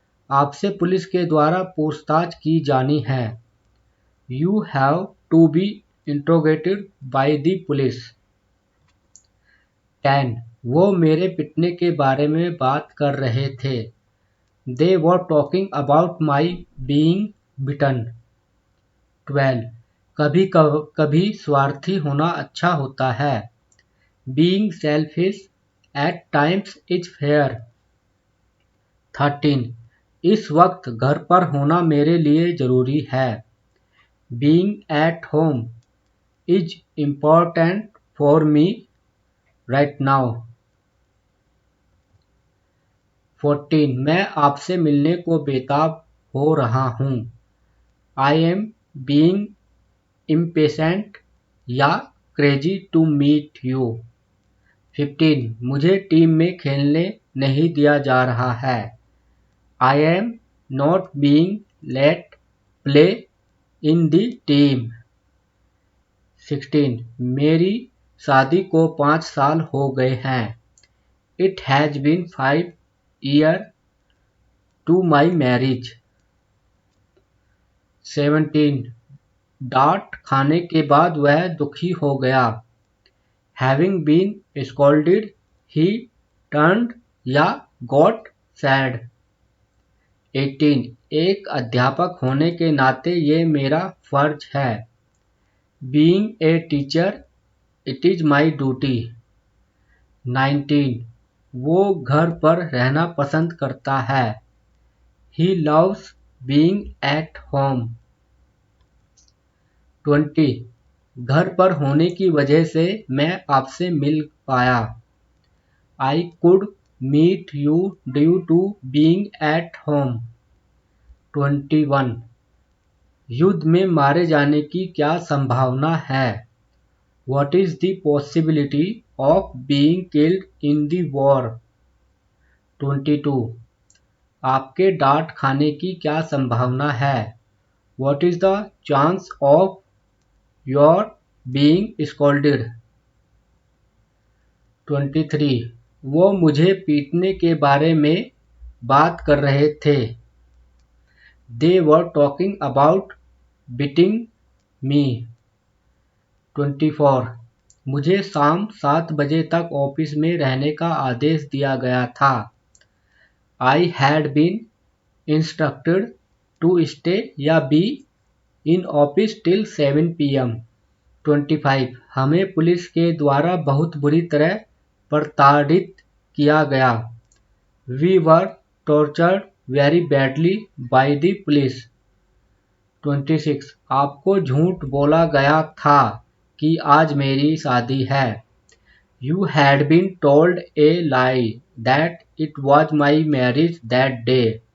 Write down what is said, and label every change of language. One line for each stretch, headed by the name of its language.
Hindi: आपसे पुलिस के द्वारा पूछताछ की जानी है।
English: You have to be interrogated by the police. 10.
Hindi: वो मेरे पिटने के बारे में बात कर रहे थे।
English: They were talking about my being beaten. 12.
Hindi: कभी स्वार्थी होना अच्छा होता है।
English: Being selfish at times is fair. 13.
Hindi: इस वक्त घर पर होना मेरे लिए जरूरी है।
English: Being at home is important for me right now. 14.
Hindi: मैं आपसे मिलने को बेताब हो रहा हूँ।
English: I am being impatient
Hindi: या
English: crazy to meet you. 15.
Hindi: मुझे टीम में खेलने नहीं दिया जा रहा है।
English: I am not being let play in the team. 16.
Hindi: मेरी शादी को 5 साल हो गए हैं।
English: It has been 5 years to my marriage. 17.
Hindi: डांट खाने के बाद वह दुखी हो गया।
English: Having been scolded, he turned
Hindi: या
English: got sad. 18.
Hindi: एक अध्यापक होने के नाते ये मेरा फर्ज है।
English: Being a teacher, it is my duty. 19.
Hindi: वो घर पर रहना पसंद करता है।
English: He loves being at home. 20.
Hindi: घर पर होने की वजह से मैं आपसे मिल पाया।
English: I could meet you due to being at home. 21.
Hindi: युद्ध में मारे जाने की क्या संभावना है?
English: What is the possibility of being killed in the war? 22.
Hindi: आपके डांट खाने की क्या संभावना है?
English: What is the chance of your being scolded? 23.
Hindi: वो मुझे पीटने के बारे में बात कर रहे थे।
English: They were talking about beating me. 24.
Hindi: मुझे शाम 7 बजे तक ऑफिस में रहने का आदेश दिया गया था।
English: I had been instructed to stay
Hindi: या
English: be in office till 7 PM. 25.
Hindi: हमें पुलिस के द्वारा बहुत बुरी तरह प्रताड़ित किया गया।
English: We were tortured very badly by the police. 26.
Hindi: आपको झूठ बोला गया था कि आज मेरी शादी है।
English: You had been told a lie that it was my marriage that day.